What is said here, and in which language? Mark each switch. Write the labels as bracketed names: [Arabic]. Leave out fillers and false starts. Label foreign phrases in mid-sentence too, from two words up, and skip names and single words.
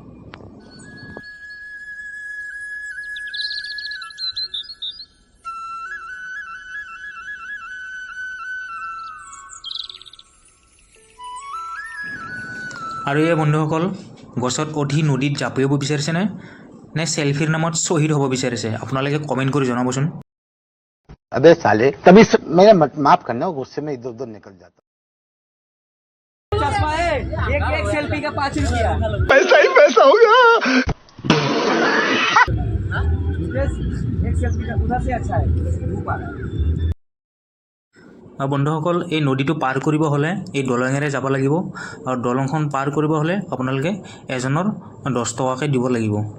[Assamese] আৰু এই বন্ধুসকল, গছত উঠি নদীত জাঁপিয়াব বিচাৰিছেনে নে চেলফিৰ নামত শ্বহীদ হ'ব বিচাৰিছে? আপোনালোকে কমেণ্ট কৰি জনাবচোন। [Hindi] अबे साले कभी मेरा माफ करना, गुस्से में इधर उधर निकल जाता। एक सेल्फी का 5 रुपया पैसा ही पैसा होगा। एक सेल्फी का उधर से अच्छा है ऊपर। [Assamese] বন্ধুসকল, এই নদীটো পাৰ কৰিব হ'লে এই দলঙেৰে যাব লাগিব আৰু দলংখন পাৰ কৰিব হ'লে আপোনালোকে এজনৰ 10 টকাকৈ দিব লাগিব।